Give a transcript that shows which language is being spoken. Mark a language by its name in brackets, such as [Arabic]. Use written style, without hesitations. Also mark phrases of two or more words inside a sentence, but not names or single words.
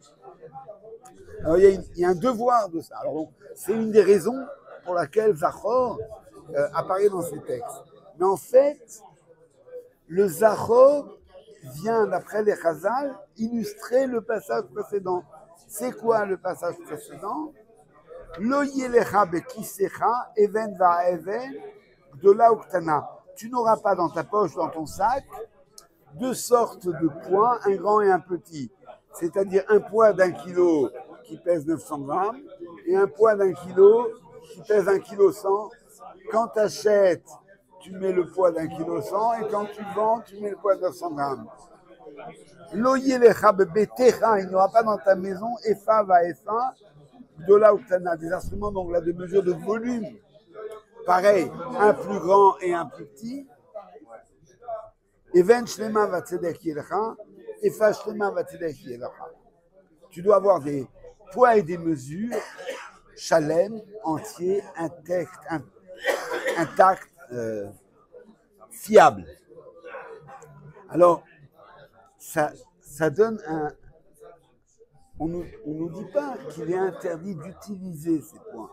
[French] Alors il y a un devoir de ça. Alors donc, c'est une des raisons pour laquelle Zachor apparaît dans ces textes. Mais en fait, le Zachor vient, d'après les Chazal, illustrer le passage précédent. C'est quoi le passage précédent? [Hebrew] לא יהיה לך בכיסך אבן ואבן גדולה וקטנה. [French] Tu n'auras pas dans ta poche, dans ton sac, deux sortes de poids, un grand et un petit. C'est-à-dire un poids d'1 kilo qui pèse 900 grammes et un poids d'1 kilo qui pèse 1,1 kg. Quand tu achètes, tu mets le poids d'1,1 kg et quand tu vends, tu mets le poids de 900 grammes. [Hebrew] לא יהיה לך בביתך, [French] il n'y aura pas dans ta maison [Hebrew] איפה ואיפה, גדולה וקטנה, [French] des instruments donc là de mesure de volume. Pareil, un plus grand et un plus petit. [Hebrew] אבן שלמה וצדק יהיה לך, איפה שלמה וצדק יהיה לך. [French] Tu dois avoir des poids et des mesures chalem, entiers, intacts, fiables. Alors, ça donne un... On nous dit pas qu'il est interdit d'utiliser ces points.